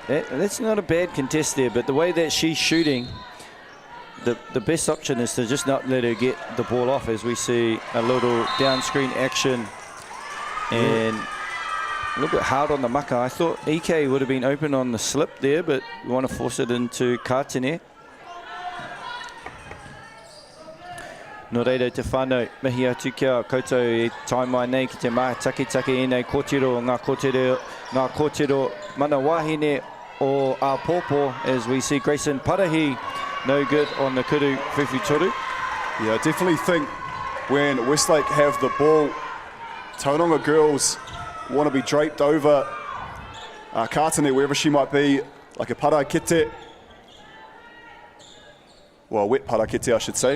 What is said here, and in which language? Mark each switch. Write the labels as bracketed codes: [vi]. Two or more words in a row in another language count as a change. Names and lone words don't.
[en] That's not a bad contest there, but the way that she's shooting, the best option is to just not let her get the ball off, as we see a little down screen action and a little bit hard on the maka. I thought EK would have been open on the slip there, but we want to force it into Kātene. [mi] Nō reira te whānau, mihi atu kia koutou e taimai nei ki te maha take e nei kōtero, ngā kōtero mana wahine o a pōpō, [en] as we see Grayson Parahi no good on the [mi] kuru whiwhi toru. [en] Yeah, I definitely think when Westlake have the ball, Tauranga girls want to be draped over Kātene, wherever she might be, like a parakete. Well, a wet parakete, I should say.